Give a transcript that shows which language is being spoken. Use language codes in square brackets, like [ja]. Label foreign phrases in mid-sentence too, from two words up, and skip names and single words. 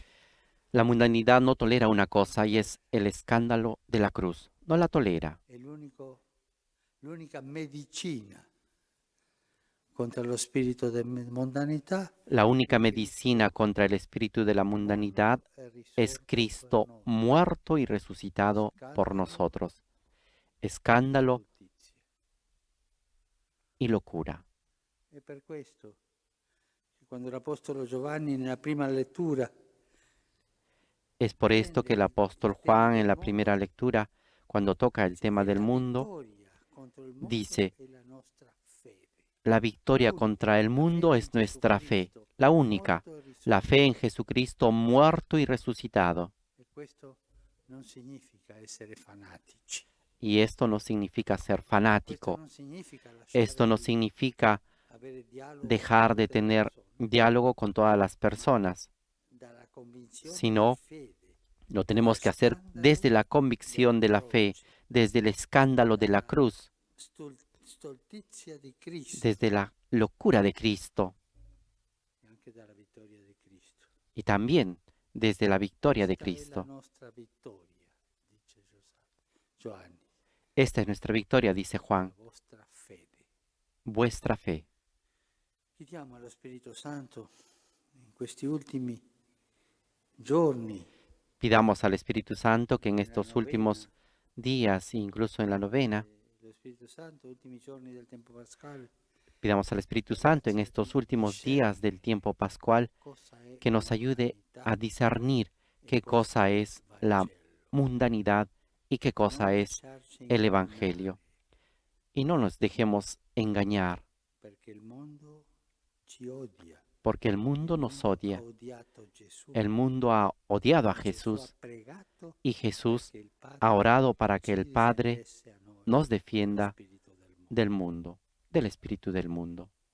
[es] La mundanidad no tolera una cosa y es el escándalo de la cruz. No la tolera. [it] È l'unica medicina contro lo spirito di mondanità. [es] La única medicina contra el espíritu de la mundanidad es Cristo muerto y resucitado por nosotros. Escándalo y locura. [it] E per questo, quando l'Apostolo Giovanni nella prima lettura [es] Es por esto que el apóstol Juan en la primera lectura, cuando toca el tema del mundo, dice, la victoria contra el mundo es nuestra fe, la única, la fe en Jesucristo muerto y resucitado. [it] E questo non significa essere fanatici. [es] Y esto no significa ser [it] Questo [es] fanático. [it] non significa lasciare [es] Esto no [it] di [es] significa [it] avere dialogo [es] dejar [it] con [es] de [it] tutte le [es] tener [it] persone, [es] diálogo con todas las personas, [it] dalla convinzione [es] sino [it] di fede, [es] lo tenemos que hacer desde la convicción de la fe, desde el escándalo de la cruz, [it] stoltizia di Cristo [es] desde la locura de Cristo [it] e anche dalla vittoria di Cristo. [es] y también desde la victoria de [it] Questa è la [es] Cristo. [it] nostra vittoria, dice Giovanni, [es] Esta es nuestra victoria, dice [it] la [es] Juan, [it] vostra fede. [es] vuestra fe. [it] Chiediamo allo Spirito Santo in questi ultimi giorni, [es] Pidamos al Espíritu Santo que en estos últimos días, incluso en la novena, [it] lo Spirito Santo, ultimi giorni del tempo pasquale, [es] pidamos al Espíritu Santo en estos últimos días del tiempo pascual [it] cosa è [es] que nos ayude a discernir qué cosa es la mundanidad y qué cosa es el Evangelio. Y no nos dejemos engañar, [it] perché il mondo ci odia. [es] porque el mundo nos odia. [it] Ha odiato Gesù. [es] El mundo ha odiado a [it] Gesù [es] Jesús [it] ha pregato [es] y Jesús [it] che il Padre [es] ha orado para que [it] ci [es] el Padre [it] difendesse a noi [es] nos [it] dallo [es] defienda [it] spirito del mondo. [es] del mundo, del espíritu del mundo.